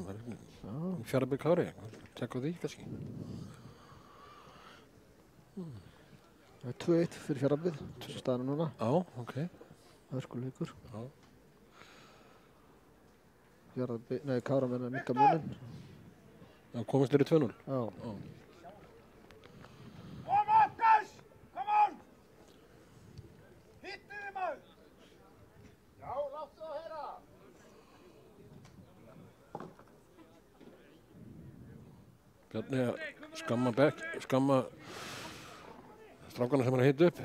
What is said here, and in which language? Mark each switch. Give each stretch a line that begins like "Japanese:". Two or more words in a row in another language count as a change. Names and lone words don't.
Icelandic: Fjarðabyggð Kári, tekka á því kannski. Það er 2-1 fyrir Fjarðabyggð, staðan núna. Já, ok. Hörkuleikur. Já. Kára menn að minnka munin. Já, komist þér í 2-0? Já.
English: Come on, guys! Come on!
Icelandic: Hittu þið maður! Já, láttu það heyra! Bjarni að skamma strákarna sem er að hita upp.